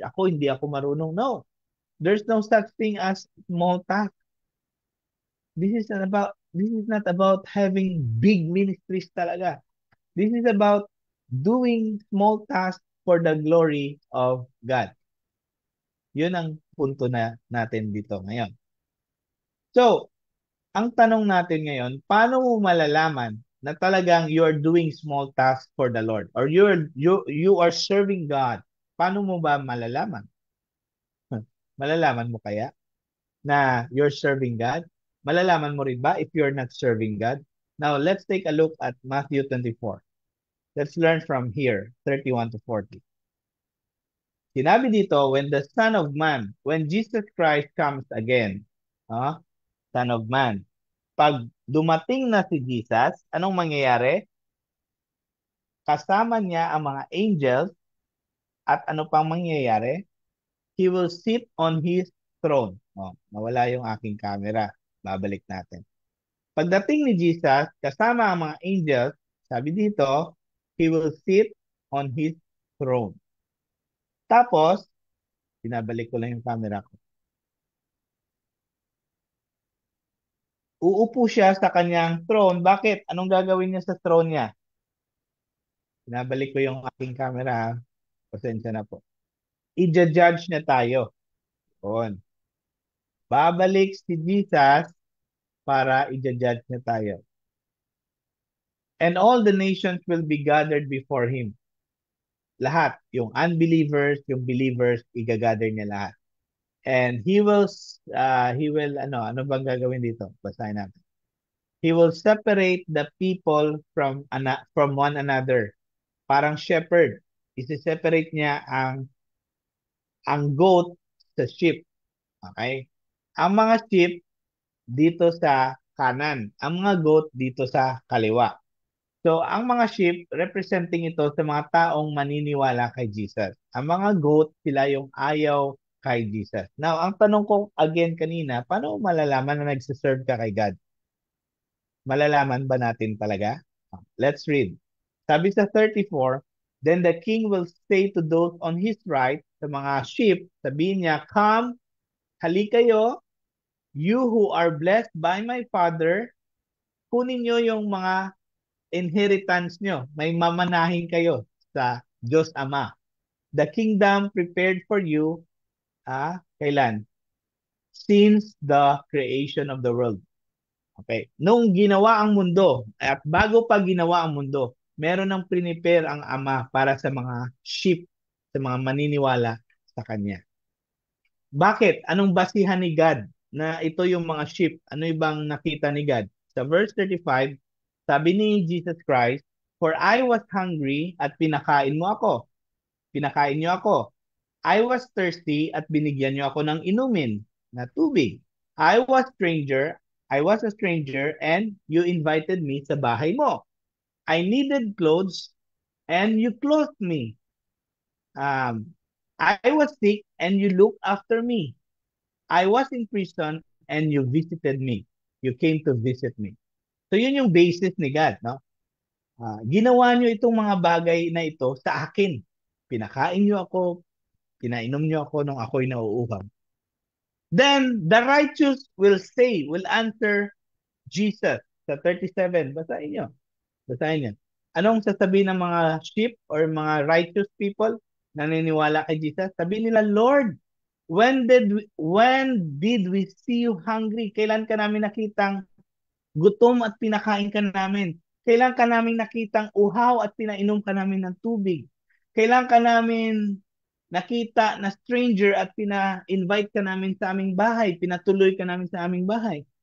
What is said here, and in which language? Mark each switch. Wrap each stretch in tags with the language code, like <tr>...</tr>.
<tl>Ako, hindi ako marunong. No.</tl> <en>There's no such thing as small task. This is not about having big ministries talaga. This is about doing small tasks for the glory of God.</en> <tl>Yun ang punto na natin dito ngayon.</tl> <en>So,</en> <tl>ang tanong natin ngayon, paano mo malalaman na talagang</tl> <en>you're doing small tasks for the Lord or you are serving God?</en> <tl>Paano mo ba malalaman? Malalaman mo kaya na</tl> <en>you're serving God?</en> <tl>Malalaman mo rin ba</tl> <en>if you're not serving God? Now, let's take a look at Matthew 24. Let's learn from here, 31 to 40.</en> <tl>Sinabi dito,</tl> <en>when the Son of Man, when Jesus Christ comes again, Son of Man,</en> <tl>pag dumating na si Jesus, anong mangyayari? Kasama niya ang mga angels at ano pang mangyayari?</tl> <en>He will sit on His throne.</en> <tl>Nawala yung aking camera. Babalik natin. Pagdating ni Jesus, kasama ang mga angels, sabi dito,</tl> <en>He will sit on His throne.</en> <tl>Tapos, binabalik ko lang yung camera ko. Uupo siya sa kanyang throne. Bakit? Anong gagawin niya sa throne niya? Binabalik ko yung aking camera. Pasensya na po. I-judge na tayo. Yun. Babalik si Jesus para i-judge na tayo.</tl> <en>And all the nations will be gathered before Him. Lahat.</en> <tl>Yung unbelievers, yung believers, i-gather niya lahat.</tl> <en>And He will,</en> <tl>ano bang gagawin dito? Basahin natin.</tl> <en>He will separate the people from one another.</en> <tl>Parang shepherd. Isi-separate niya ang goat sa sheep. Okay? Ang mga sheep dito sa kanan. Ang mga goat dito sa kaliwa. So, ang mga sheep, representing ito sa mga taong maniniwala kay Jesus. Ang mga goat, sila yung ayaw kay Jesus. Now, ang tanong ko again kanina, paano malalaman na nagsiserve ka kay God? Malalaman ba natin talaga?</tl> <en>Let's read. Sabi sa 34, then the king will say to those on his right,</en> <tl>sa mga sheep, sabihin niya,</tl> <en>come,</en> <tl>hali kayo,</tl> <en>you who are blessed by my Father,</en> <tl>kunin nyo yung mga inheritance nyo. May mamanahin kayo sa Diyos Ama.</tl> <en>The kingdom prepared for you, kailan? Since the creation of the world. Okay.</en> <tl>Nung ginawa ang mundo, at bago pa ginawa ang mundo, meron ng prepare ang Ama para sa mga sheep, sa mga maniniwala sa Kanya. Bakit? Anong basihan ni God na ito yung mga sheep? Ano ibang nakita ni God? Sa verse 35, sabi ni Jesus Christ,</tl> <en>for I was hungry</en> <tl>at pinakain mo ako. Pinakain niyo ako.</tl> <en>I was thirsty</en> <tl>at binigyan niyo ako ng inumin na tubig.</tl> <en>I was a stranger and you invited me</en> <tl>sa bahay mo.</tl> <en>I needed clothes and you clothed me. I was sick and you looked after me. I was in prison and you visited me. You came to visit me. So yun yung basis ni God, no?</en> <tl>Ginawa niyo itong mga bagay na ito sa akin. Pinakain niyo ako, pinainom niyo ako nung ako'y nauuhaw.</tl> <en>Then the righteous will answer Jesus.</en> <tl>Sa 37, basahin niyo. Basahin niyo. Anong sasabihin ng mga sheep or mga righteous people na naniniwala kay Jesus?</tl> <en>Sabi nila, Lord, when did we see you hungry?</en> <tl>Kailan ka namin nakitang gutom at pinakain ka namin? Kailan ka namin nakitang uhaw at pinainom ka namin ng tubig? Kailan ka namin nakita na stranger at pina-invite ka namin sa aming bahay, pinatuloy ka namin sa aming bahay?</tl>